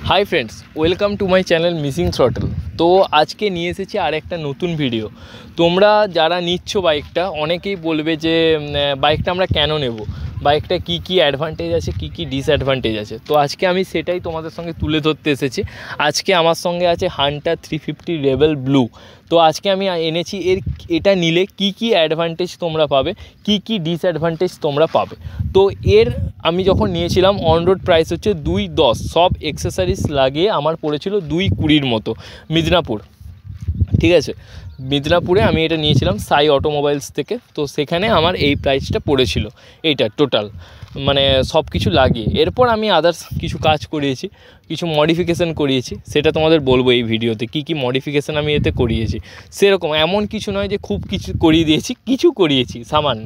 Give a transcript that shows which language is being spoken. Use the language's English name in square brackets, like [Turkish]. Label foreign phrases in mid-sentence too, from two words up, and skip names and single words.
[English] Hi friends welcome to my channel Missing Throttle. [Bangla] তো আজ কে নিয়ে এসেছি আর একটা নতুন ভিডিও। তোমরা যারা নিচ্ছো বাইকটা অনেকেই বলবে যে বাইকটা আমরা কেন নেব, বাইকটা কী অ্যাডভান্টেজ আছে কী ডিসঅ্যাডভান্টেজ আছে। তো আজ কে আমি সেটাই তোমাদের সঙ্গে তুলে ধরতে এসেছি। আজ কে আমার সঙ্গে আছে হান্টার 350 রেবেল ব্লু। তো আজ কে আমি এনেছি এটা নিলে কী অ্যাডভান্টেজ তোমরা পাবে, কী ডিসঅ্যাডভান্টেজ তোমরা পাবে। তো এর আমি যখন নিয়েছিলাম [English] on road price [Bangla] होच्छे 210, সব অ্যাক্সেসরিজ লাগিয়ে আমার পড়েছিলো 220 মতো মিদনাপুর। [Hindi] ठीक है, [Bangla] মিদনাপুরে আমি এটা নিয়েছিলাম সাই অটোমোবাইলস থেকে। তো সেখানে আমার এই প্রাইসটা পড়েছিলো এটা টোটাল মানে সব কিছু লাগিয়ে। এরপর আমি আদার্স কিছু কাজ করিয়েছি, কিছু মডিফিকেশান করিয়েছি, সেটা তোমাদের বলবো এই ভিডিওতে কি মডিফিকেশান আমি এতে করিয়েছি। সেরকম এমন কিছু নয় যে খুব কিছু করিয়ে দিয়েছি, কিছু করিয়েছি সামান্য।